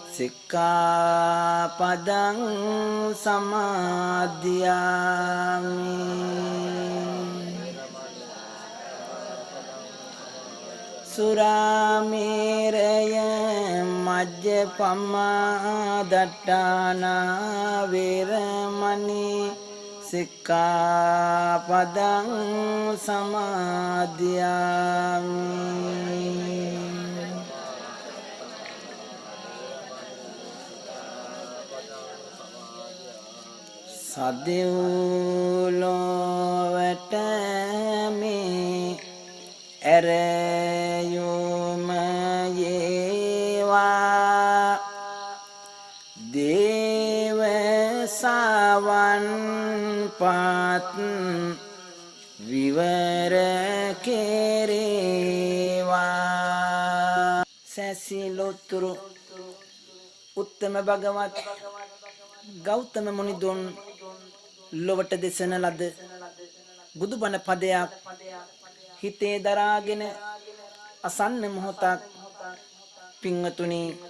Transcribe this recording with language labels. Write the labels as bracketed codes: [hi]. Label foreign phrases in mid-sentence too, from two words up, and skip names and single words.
[pi] සික්ඛාපදං සමාදියාමි සුරාමේරය මජ්ජපමා දට්ඨානා වේරමණී සික්ඛාපදං සමාදියාමි [si] සදෙව්ලොවට මේ ඇරයුම යේවා දේව සවන් පත් විවර කෙරේවා සැසිලොතුරු උත්තම භගවත් ගෞතම මුනිදුන් ලොවට දෙසන ලද බුදුබණ පදයක් හිතේ දරාගෙන අසන්න මොහොතක් පින්වතුනි